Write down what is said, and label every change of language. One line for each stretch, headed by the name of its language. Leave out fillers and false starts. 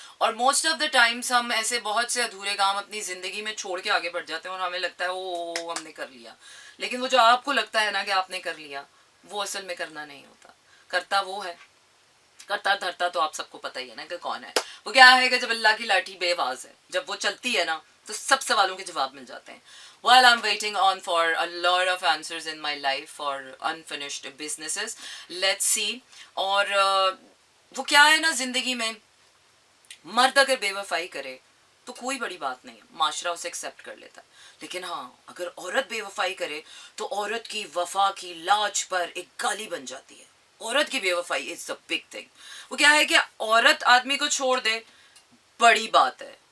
Hindi: और
English: most of the times
Hindi: हम ऐसे बहुत से अधूरे काम अपनी ज़िंदगी में छोड़ के आगे बढ़ जाते हैं और हमें लगता है ओ हमने कर लिया। लेकिन वो जो आपको लगता है ना कि आपने कर लिया, वो असल में करना नहीं होता। करता वो है, करता धरता तो आप सबको पता ही है ना कि कौन है। वो क्या है कि जब अल्लाह की लाठी बेआवाज है, जब वो चलती है ना, तो सब सवालों के जवाब मिल जाते हैं।
English: While I'm waiting on for a lot of answers in my life for unfinished businesses, let's see।
Hindi: और वो क्या है ना, जिंदगी में मर्द अगर बेवफाई करे तो कोई बड़ी बात नहीं है, माशरा उसे एक्सेप्ट कर लेता है। लेकिन हाँ, अगर औरत बेवफाई करे तो औरत की वफा की लाज पर एक गाली बन जाती है। औरत की बेवफाई
English: Is the big thing.
Hindi: वो क्या है कि औरत आदमी को छोड़ दे, बड़ी बात है।